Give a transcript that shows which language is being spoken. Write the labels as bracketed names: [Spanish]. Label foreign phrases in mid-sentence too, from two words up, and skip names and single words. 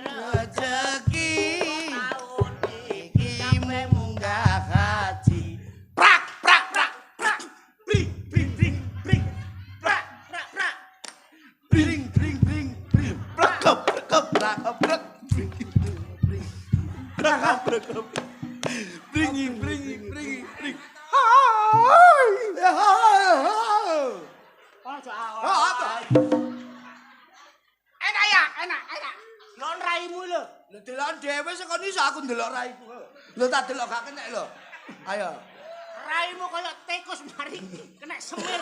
[Javanese] Rezeki tahun iki munggah haji. Prak prak prak. Bring bring bring bring. Prak prak prak. Bring bring bring bring. Prekep prekep Prak prak. prekep. Bringi bringi bringi bring. Hai. Apa? Enak ya, enak. Lon raimu lho. Lho delok dhewe sing kon iso aku ndelok raiku. Lho tak delok gak kena lho. Ayo. Raimu kaya tikus mari kena semir.